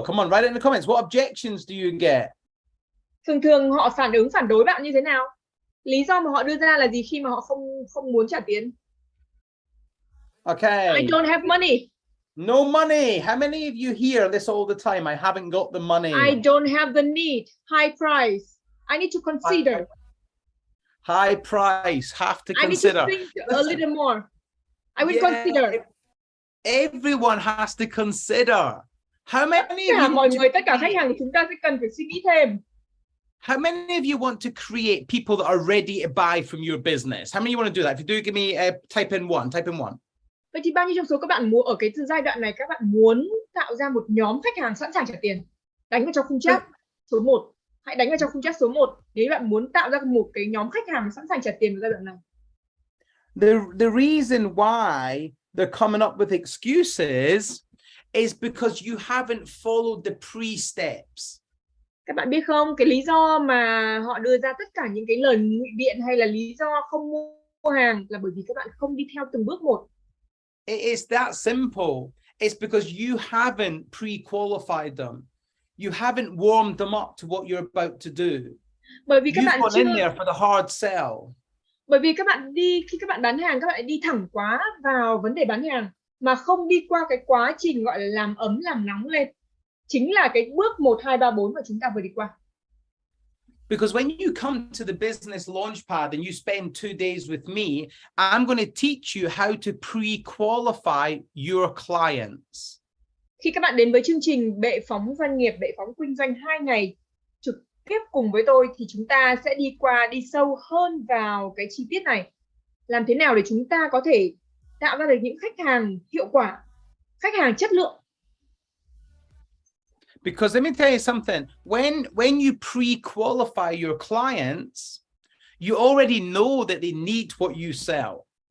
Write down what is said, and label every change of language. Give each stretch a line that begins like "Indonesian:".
English: Come on, write it in the comments. What objections do you get?
Vietnamese: Thường họ phản đối bạn như thế nào? Lý do mà họ đưa ra là gì khi mà họ không muốn trả tiền?
English: Okay. I don't have money. No money. How many of you hear this all the time? I haven't got the money. I don't have the need. High price. I need to consider. High price. Have to consider. I need to think a little more. I will consider. Everyone has to consider. How many of you
Vietnamese: mọi người, tất cả khách hàng của chúng ta sẽ cần phải suy nghĩ thêm.
English: How many of you want to create people that are ready to buy from your business? How many of you want to do that? If you do, give me type in one.
Vietnamese: Vậy thì bao nhiêu trong số các bạn muốn ở cái giai đoạn này các bạn muốn tạo ra một nhóm khách hàng sẵn sàng trả tiền? Đánh vào trong khung chat số 1. Hãy đánh vào trong khung chat số 1 nếu bạn muốn tạo ra một cái nhóm khách hàng sẵn sàng trả tiền vào giai đoạn này.
English: The reason why they're coming up with excuses is because you haven't followed the pre-steps.
Vietnamese: Các bạn biết không, cái lý do mà họ đưa ra tất cả những cái lời ngụy biện hay là lý do không mua hàng là bởi vì các bạn không đi theo từng bước một.
English: It is that simple. It's because you haven't pre-qualified them. You haven't warmed them up to what you're about to do.
Vietnamese: Bởi vì các bạn chưa
English: in there for the hard sell.
Vietnamese: Bởi vì các bạn khi các bạn bán hàng, các bạn đi thẳng quá vào vấn đề bán hàng mà không đi qua cái quá trình gọi là làm ấm làm nóng lên. Chính là cái bước 1, 2, 3, 4 mà chúng ta vừa đi qua.
English: Because when you come to the business launchpad and you spend 2 days with me, I'm going to teach you how to pre-qualify your clients.
Vietnamese: Khi các bạn đến với chương trình bệ phóng doanh nghiệp, bệ phóng kinh doanh 2 ngày trực tiếp cùng với tôi thì chúng ta sẽ đi sâu hơn vào cái chi tiết này. Làm thế nào để chúng ta có thể tạo ra được những khách hàng hiệu quả, khách hàng chất lượng.
English: Because let me tell you something, when you pre-qualify your clients, you already know that they need what you sell.